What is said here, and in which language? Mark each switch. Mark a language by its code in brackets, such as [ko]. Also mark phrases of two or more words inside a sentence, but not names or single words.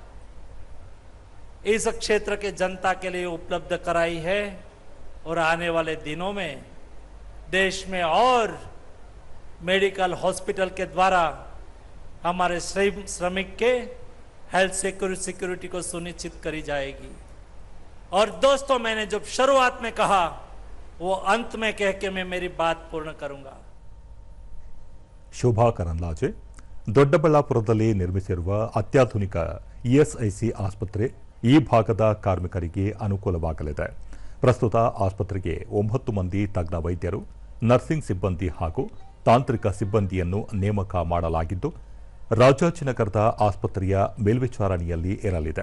[hi] इस क्षेत्र के जनता के लिए उपलब्ध कराई है और आने वाले दिनों में देश में और [en] medical hospital [hi] के द्वारा हमारे श्रमिक के [en] health security [hi] को सुनिश्चित करी जाएगी. और दोस्तों, मैंने जब शुरुआत में कहा वो अंत में कह के मैं मेरी बात पूर्ण करूंगा. [kn] ಶೋಭಾ ಕರಂದ್ಲಾಜೆ, ದೊಡ್ಡಬಳ್ಳಾಪುರದಲ್ಲಿ ನಿರ್ಮಿಸಿರುವ ಅತ್ಯಾಧುನಿಕ ಇಎಸ್ಐಸಿ ಆಸ್ಪತ್ರೆ ಈ ಭಾಗದ ಕಾರ್ಮಿಕರಿಗೆ ಅನುಕೂಲವಾಗಲಿದೆ. ಪ್ರಸ್ತುತ ಆಸ್ಪತ್ರೆಗೆ 9 ಮಂದಿ ತಜ್ಞ ವೈದ್ಯರು, ನರ್ಸಿಂಗ್ ಸಿಬ್ಬಂದಿ ಹಾಗೂ ತಾಂತ್ರಿಕ ಸಿಬ್ಬಂದಿಯನ್ನು ನೇಮಕ ಮಾಡಲಾಗಿದ್ದು, ರಾಜಾಜಿನಗರದ ಆಸ್ಪತ್ರೆಯ ಮೇಲ್ವಿಚಾರಣೆಯಲ್ಲಿ ಇರಲಿದೆ.